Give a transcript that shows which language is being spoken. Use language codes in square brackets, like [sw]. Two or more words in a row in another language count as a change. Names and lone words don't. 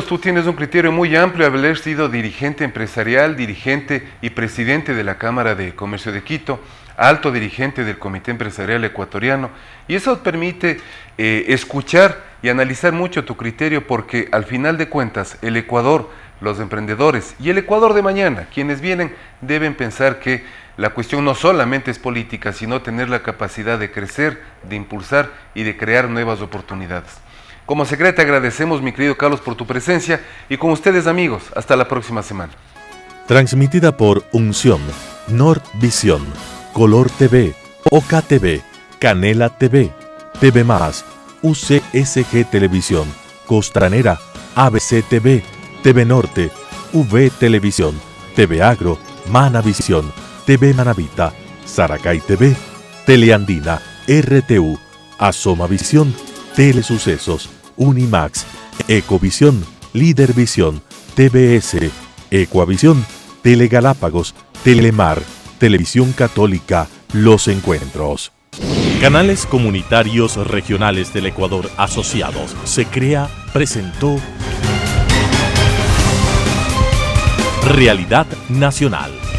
[es] Tú tienes un criterio muy amplio, haber sido dirigente empresarial, dirigente y presidente de la Cámara de Comercio de Quito, alto dirigente del Comité Empresarial Ecuatoriano, y eso permite escuchar y analizar mucho tu criterio, porque al final de cuentas el Ecuador, los emprendedores y el Ecuador de mañana, quienes vienen, deben pensar que la cuestión no solamente es política, sino tener la capacidad de crecer, de impulsar y de crear nuevas oportunidades. Como secreta agradecemos, mi querido Carlos, por tu presencia, y con ustedes, amigos, hasta la próxima semana. Transmitida por Unción, Nordvisión, Color TV, Oca TV, Canela TV, TV+, UCSG Televisión, Costranera, ABC TV, TV Norte, V Televisión, TV Agro, Manavisión, TV Manavita, Saracay TV, Teleandina, RTU, Asomavisión, Telesucesos, Unimax, Ecovisión, Lídervisión, TVS, Ecuavisión, Telegalápagos, Telemar, Televisión Católica, Los Encuentros. Canales Comunitarios Regionales del Ecuador Asociados. Se crea, presentó Realidad Nacional.